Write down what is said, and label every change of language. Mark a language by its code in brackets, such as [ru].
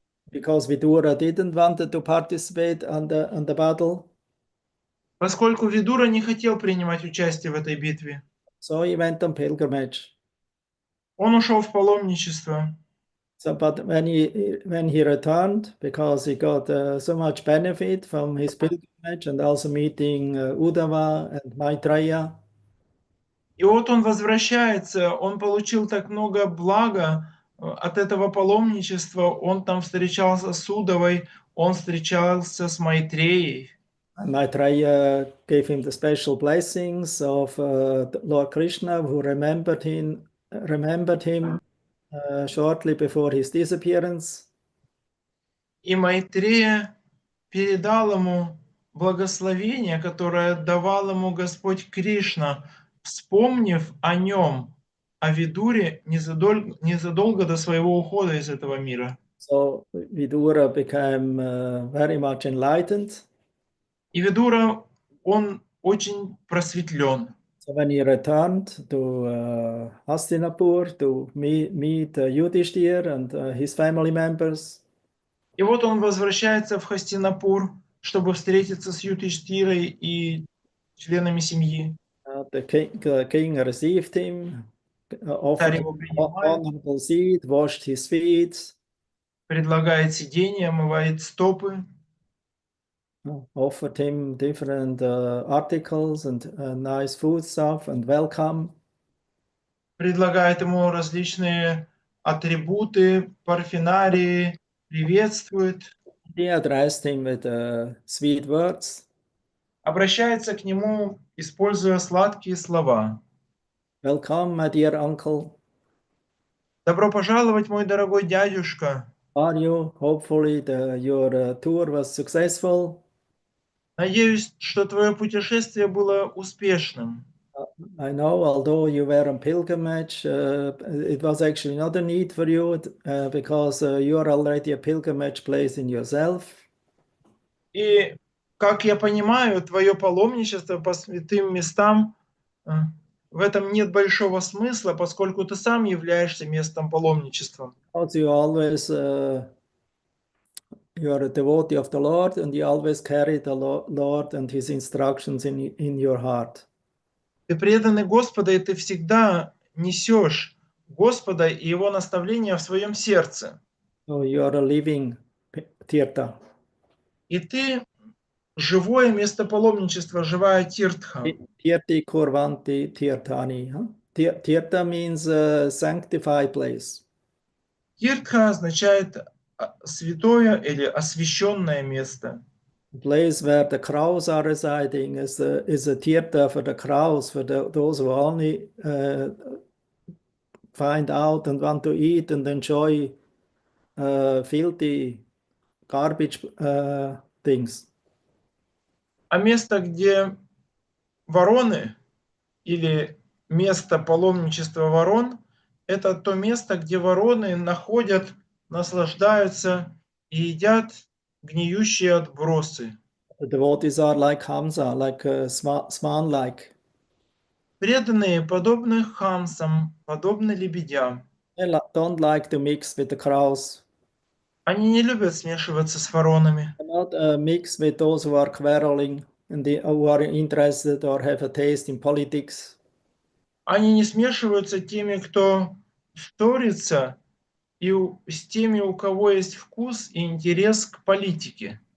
[en] because Vidura didn't want to participate on the battle, [ru] поскольку Видура не хотел принимать участие в этой битве, [en] so he went on pilgrimage. [ru] он ушел в паломничество. [en] So, but when he returned, because he got so much benefit from his pilgrimage and also meeting Uddhava and Maitreya. [ru] И вот он возвращается, он получил так много блага от этого паломничества, он там встречался с Удовой, он встречался с Майтреей. [en] And Maitreya gave him the special blessings of Lord Krishna, who remembered him shortly before his disappearance. [ru] И Майтрея передал ему благословение, которое давал ему Господь Кришна, вспомнив о нем, о Видуре незадолго до своего ухода из этого мира. [en] So Vidura became very much enlightened. [ru] И Видура, он очень просветлен. [en] So when he returned to Hastinapur to meet Yudhishthira and his family members, [ru] И вот он возвращается в Хастинапур, чтобы встретиться с Юдхиштхирой и членами семьи. [en] the king received him, offered [ru] Царь [en] him [ru] его принимает, [en] honorable seat, washed his feet, [ru] предлагает сиденье, омывает стопы, [en] offered him different articles and nice food stuff and welcome. [ru] предлагает ему различные атрибуты, парфенарии, приветствует, [en] He addressed him with sweet words. [ru] обращается к нему, используя сладкие слова. [en] Welcome, my dear uncle. [ru] Добро пожаловать, мой дорогой дядюшка. [en] Are you? Hopefully your tour was successful. [ru] Надеюсь, что твое путешествие было успешным. [en] I know, although you were on pilgrimage, it was actually not a need for you because you are already a pilgrimage place in yourself. [ru] И как я понимаю, твое паломничество по святым местам, в этом нет большого смысла, поскольку ты сам являешься местом паломничества. [en] Also you always you are a devotee of the Lord, and you always carry the Lord and His instructions in your heart. [ru] Ты преданный Господа, и ты всегда несешь Господа и Его наставления в своем сердце. [en] So you are a living tirtha. [ru] И ты живое место паломничества, живая тиртха. [sa] Tirti kurvanti tirthani. Huh? [en] Tirtha means sanctified place. [ru] Тиртха означает святое или освященное место. [en] The place where the crows are residing is a tirtha for the crows, for those who only find out and want to eat and enjoy filthy garbage things. [ru] А место, где вороны или место паломничества ворон, это то место, где вороны находят, наслаждаются и едят гниющие отбросы. [en] The devotees are like Hamsa, like swan-like. [ru] Преданные подобны хамсам, подобны лебедям. [en] They don't like to mix with the crows. [ru] Они не любят смешиваться с воронами. [en] They not mix with those who are quarreling and who are interested or have a taste in politics. [ru] Они не смешиваются теми, кто ссорится, и с теми, у кого есть вкус и интерес к политике.